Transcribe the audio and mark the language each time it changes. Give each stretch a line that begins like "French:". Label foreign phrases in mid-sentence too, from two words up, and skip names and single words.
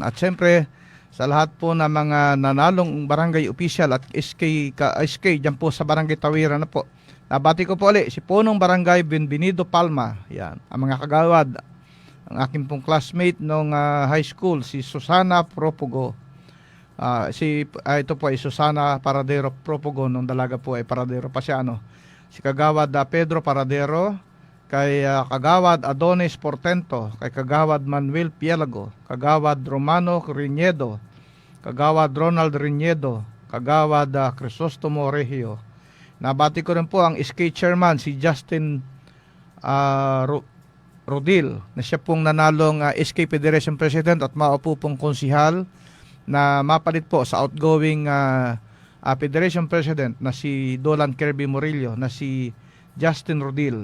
Filipino: At syempre, sa lahat po ng mga nanalong barangay official at SK dyan po sa Barangay Tawiran na po. Nabati ko po ulit si Punong Barangay Benvenido Palma. Yan. Ang mga kagawad, ang aking pong classmate nung high school, si Susana Propogo. Ito po ay Susana Paradero Propogo, nung dalaga po ay Paradero pa siya. Si kagawad Pedro Paradero, kay kagawad Adonis Portento, kay kagawad Manuel Pielago, kagawad Romano Riñedo, kagawad Ronald Riñedo, kagawad Crisostomo Regio. Nabati ko rin po ang SK chairman, si Justin Rodil, na siya pong nanalong SK Federation President at maupo pong konsihal na mapalit po sa outgoing Federation President na si Dolan Kirby Murillo, na si Justin Rodil.